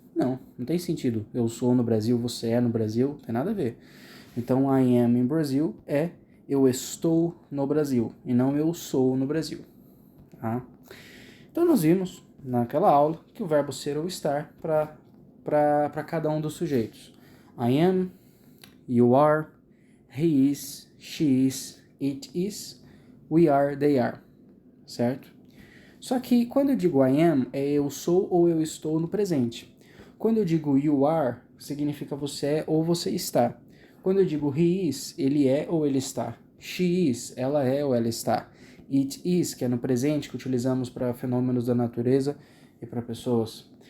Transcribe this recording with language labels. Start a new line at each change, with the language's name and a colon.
Portuguese: Não, não tem sentido. Eu sou no Brasil, você é no Brasil, tem nada a ver. Então
English: I am in Brazil
Portuguese: é eu estou no Brasil e não eu sou no Brasil. Tá? Então nós vimos naquela aula que o verbo ser ou estar para cada um dos sujeitos.
English: I am, you are, he is, she is, it is, we are, they are.
Portuguese: Certo? Só que quando eu digo I am, é eu sou ou eu estou no presente. Quando eu digo you are, significa você é ou você está. Quando eu digo he is, ele é ou ele está. She is, ela é ou ela está. It is, que é no presente, que utilizamos para fenômenos da natureza e para pessoas.